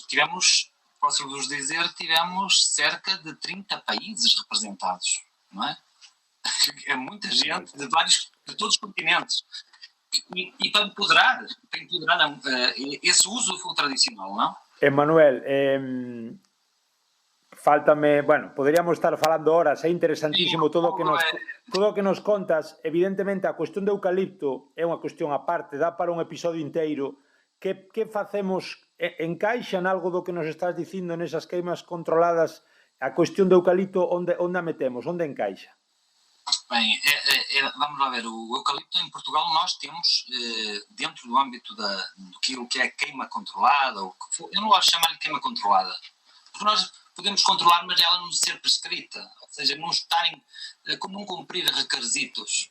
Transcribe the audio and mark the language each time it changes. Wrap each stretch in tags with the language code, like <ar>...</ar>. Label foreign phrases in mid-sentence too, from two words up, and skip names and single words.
<pt>Posso-vos dizer, tivemos cerca de 30 países representados, não é? É muita gente de todos os continentes. E para empoderar esse uso do fogo tradicional, não?</pt> <gl>Emanuel, faltame, bueno, poderíamos estar falando horas, é interesantísimo todo o que nos contas. Evidentemente, a cuestión do eucalipto é unha cuestión aparte, dá para un episodio inteiro. Que facemos? Encaixa en algo do que nos estás dicindo nesas queimas controladas? A cuestión do eucalipto, onde a metemos? Onde encaixa?</gl> <pt>Bem, vamos lá ver, o eucalipto em Portugal nós temos, dentro do âmbito daquilo que é queima controlada, eu não gosto de chamar-lhe queima controlada, porque nós podemos controlar, mas ela não ser prescrita, ou seja, não estarem, como não cumprir requisitos.</pt>